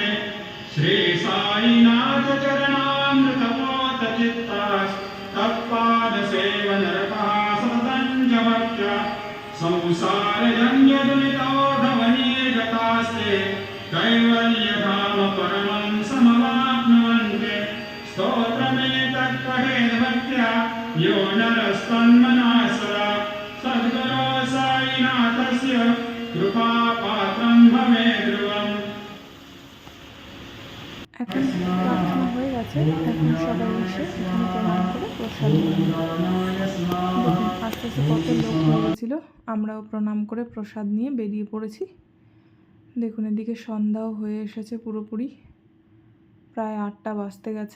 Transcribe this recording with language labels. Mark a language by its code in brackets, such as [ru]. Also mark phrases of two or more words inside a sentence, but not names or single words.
[sa] श्री साईनाथ चरणामृतपोत चित्तास् तत्पाद सेवनरतः सततं च भक्त्या संसारजन्य दुरितोऽधवनीगतास्ते कैवल्यधाम परमं समवाप्नुवन्ते। स्तोत्रमेतत् पठेद् भक्त्या यो नरस्तन्मनः सदा सद्गुरो साईनाथस्य कृपापात्रं भवेत् ध्रुवम्। [bn] এখন প্রার্থনা হয়ে গেছে, এখন সবাই এসে এখানে প্রণাম করে প্রসাদ নিয়ে দেখুন আস্তে আস্তে কত লোক হয়ে গেছিলো। আমরাও প্রণাম করে প্রসাদ নিয়ে বেরিয়ে পড়েছি। দেখুন এদিকে সন্ধ্যাও হয়ে এসেছে পুরোপুরি, প্রায় 8টা বাজতে গেছে।